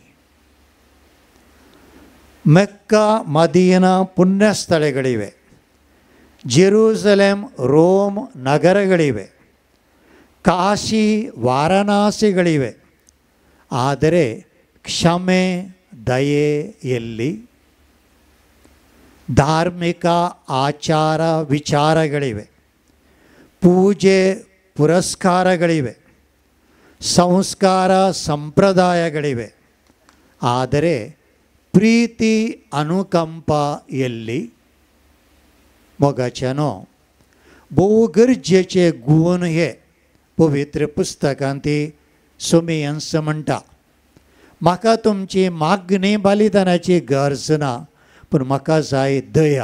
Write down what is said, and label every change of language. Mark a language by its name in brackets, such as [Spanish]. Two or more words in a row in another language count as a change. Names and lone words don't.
[Kannada] ಮೆಕ್ಕಾ ಮದೀನಾ ಪುಣ್ಯಸ್ಥಳಗಳಿವೆ, ಜೆರೂಸಲೇಮ್ ರೋಮ್ ನಗರಗಳಿವೆ, ಕಾಶಿ ವಾರಣಾಸಿಗಳಿವೆ, ಆದರೆ ಕ್ಷಮೆ ದಯೆ ಎಲ್ಲಿ? ಧಾರ್ಮಿಕ ಆಚಾರ ವಿಚಾರಗಳಿವೆ, ಪೂಜೆ ಪುರಸ್ಕಾರಗಳಿವೆ, ಸಂಸ್ಕಾರ ಸಂಪ್ರದಾಯಗಳಿವೆ, ಆದರೆ ಪ್ರೀತಿ ಅನುಕಂಪ ಎಲ್ಲಿ? [Konkani] मोगाच्यानो भोव गरजेचे गुण हे पवित्र पुस्तकांत सुमेयन्स म्हणटा. म्हाका तुमची मागणी बलिदानाची गरज ना, पूण म्हाका जाय दया.